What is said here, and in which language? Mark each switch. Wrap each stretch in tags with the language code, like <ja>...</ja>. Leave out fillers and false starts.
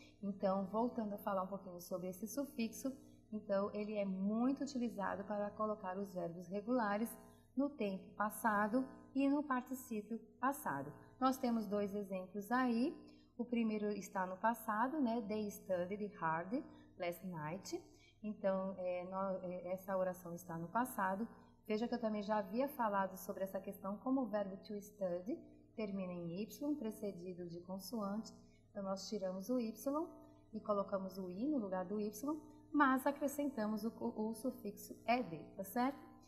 <pt>Então, voltando a falar um pouquinho sobre esse sufixo, então ele é muito utilizado para colocar os verbos regulares, no tempo passado e no particípio passado. Nós temos dois exemplos aí. O primeiro está no passado, né?</pt> <en>They studied hard last night.</en> <pt>Então, essa oração está no passado. Veja que eu também já havia falado sobre essa questão como o verbo to study termina em Y, precedido de consoante. Então, nós tiramos o Y e colocamos o I no lugar do Y, mas acrescentamos o sufixo ed, tá certo?</pt>